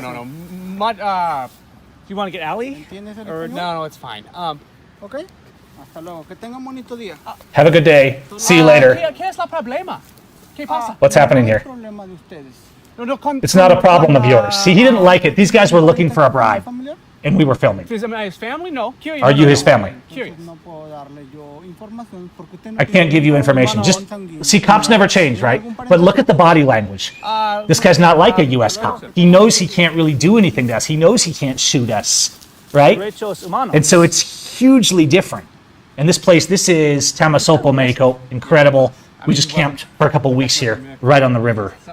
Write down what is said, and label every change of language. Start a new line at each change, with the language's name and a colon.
English: No. Do you want to get Ali? Or no, it's fine.
Spanish: Okay. Hasta luego. Que tengan bonito día.
English: Have a good day. See you later.
Spanish: ¿Qué es la problema? ¿Qué pasa?
English: What's happening here?
Spanish: Problema de ustedes.
English: It's not a problem of yours. See, he didn't like it. These guys were looking for a bribe, and we were filming. Is his family? No. Curious. Are you his family? Curious.
Spanish: No puedo darle yo información porque usted no
English: I can't give you information. Just see, cops never change, right? But look at the body language. This guy's not like a U.S. cop. He knows he can't really do anything to us. He knows he can't shoot us, right? And so it's hugely different. And this place, this is Tamasopo, Mexico. Incredible. We just camped for a couple weeks here, right on the river.